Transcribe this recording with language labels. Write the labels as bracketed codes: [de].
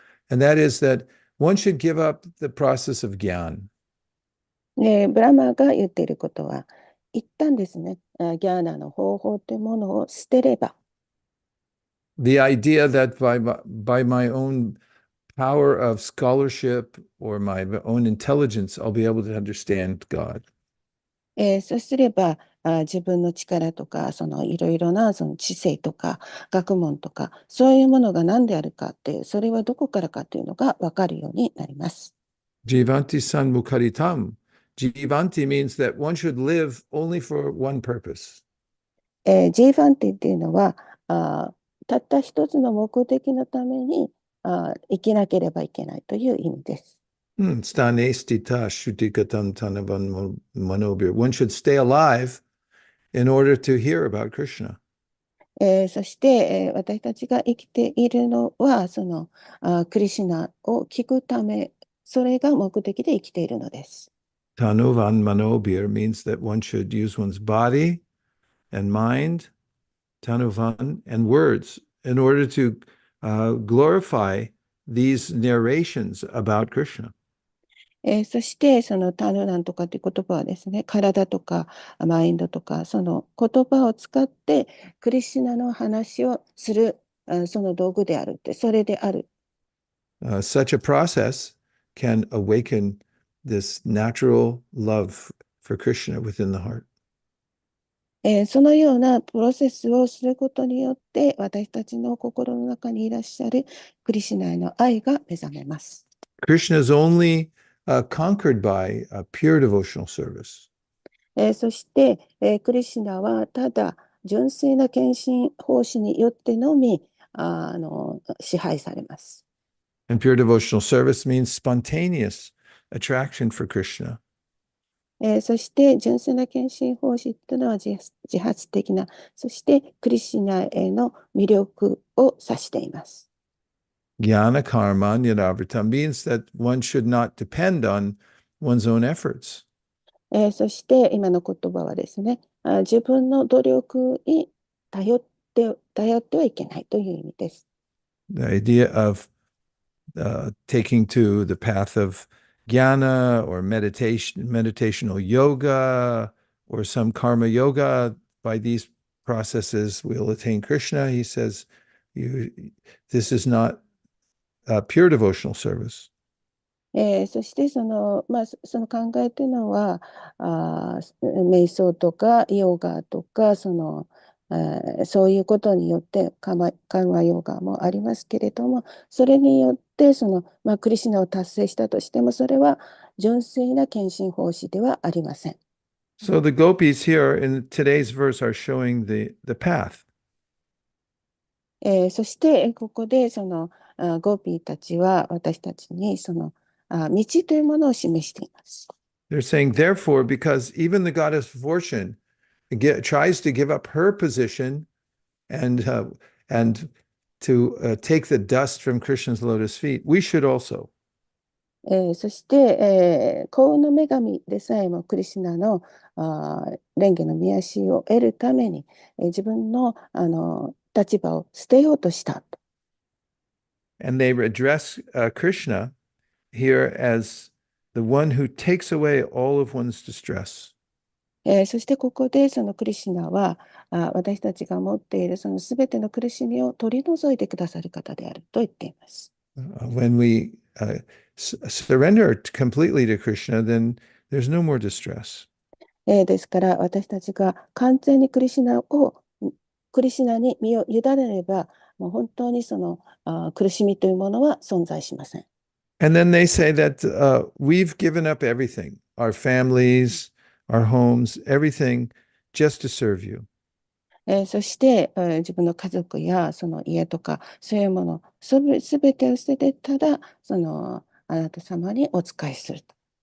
[en] And that is that one should give up the process of gyan. [ja] ブラマが言っていることは、一旦ですね、ギャーナの方法というものを捨てれば、 [en] The idea that by my own power of scholarship or my own intelligence, I'll be able to understand God. [ja] そうすれば自分の力とかいろいろなその知性とか学問とかそういうものが何であるかってそれはどこからかというのが分かるようになります。 [sa] Jivanti san mukaritam. [en] Jivanti means that one should live only for one purpose. [ja] G ファンティっていうのはたった一つの目的のために生きなければいけないという意味です。 [sa] Stane stita shrutikatam tanavan manobir. [en] One should stay alive in order to hear about Krishna. [ja] そして、私たちが生きているのはクリシュナを聞くためそれが目的で生きているのです。 [en] Tanuvan manobir means that one should use one's body and mind, tanuvan, and words in order to glorify these narrations about Krishna. [ja] そして、そのタヌランとかという言葉はですね、体とかマインドとか、その言葉を使って、クリシュナの話をする、その道具であるって、それである。 [en] Such a process can awaken this natural love for Krishna within the heart. [ja] そのようなプロセスをすることによって、私たちの心の中にいらっしゃるクリシュナへの愛が目覚めます。 [en] Krishna is only conquered by pure devotional service. [ja] そして、クリシュナはただ純粋な献身奉仕によってのみ支配されます。 [en] And pure devotional service means spontaneous attraction for Krishna. [ja] そして純粋な献身奉仕というのは自発的な、そしてクリシュナへの魅力を指しています。 [sa] Jnana karma niravritam [en] means that one should not depend on one's own efforts. [ja] そして今の言葉はですね、自分の努力に頼ってはいけないという意味です。 [en] The idea of taking to the path of jnana or meditational yoga or some karma yoga, by these processes we'll attain Krishna. He says, this is not pure devotional service. [ja] そしてその考えというのは、瞑想とかヨガとか、そういうことによって緩和ヨガもありますけれども、それによってクリシュナを達成したとしても、それは純粋な献身奉仕ではありません。 [en] So the gopis here in today's verse are showing the path. [ja] そしてここでゴーピーたちは私たちに道というものを示しています。 [en] They're saying, therefore, because even the goddess fortune tries to give up her position and to take the dust from Krishna's lotus feet, we should also. [ja] そして、幸運の女神でさえもクリシュナの蓮華の御足を得るために、自分の、立場を捨てようとした。 [en] And they address Krishna here as the one who takes away all of one's distress. [ja] そしてここでそのクリシュナは私たちが持っているそのすべての苦しみを取り除いてくださる方であると言っています。 [en] When we surrender completely to Krishna, then there's no more distress. [ja] ですから私たちが完全にクリシュナに身を委ねれば、もう本当に苦しみというものは存在しません。 [en] And then they say that we've given up everything, our families, our homes, everything, just to serve you. [ja] そして、自分の家族やその家とかそういうものすべてを捨ててただあなた様にお仕えすると。